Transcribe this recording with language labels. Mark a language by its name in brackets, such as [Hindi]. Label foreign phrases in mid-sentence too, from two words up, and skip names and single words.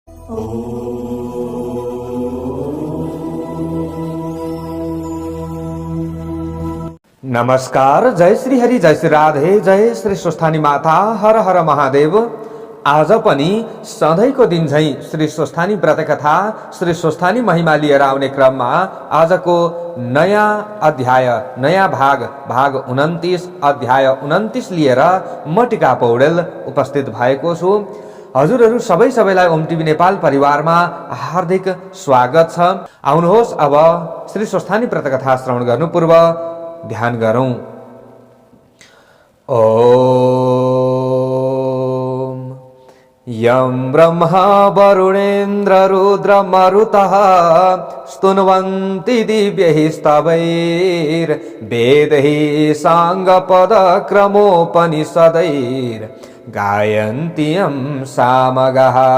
[Nepali] नमस्कार, जय श्री हरि, जय श्री राधे, जय श्री स्वस्थानी माता, हर हर महादेव। आज पनि सधैँको दिन झैं श्री स्वस्थानी व्रत कथा, श्री स्वस्थानी महिमा लिएर आउने क्रममा आजको नयाँ अध्याय, नयाँ भाग 29, अध्याय 29 लिएर म टिका पौडेल उपस्थित भएको छु। हजुरहरू सबैलाई ओम टिभी नेपाल परिवारमा हार्दिक स्वागत छ। आउनुहोस् अब श्री स्वस्थानी व्रत कथा श्रवण गर्नु पूर्व ध्यान गरौं। [Sanskrit] ओम यं ब्रह्मा वरुणेन्द्र रुद्र मरुतः स्तुन्वन्ति दिव्यैः स्तवैर्वेदैः साङ्गपदक्रमोपनिषदैर् गायन्त्यं सामगः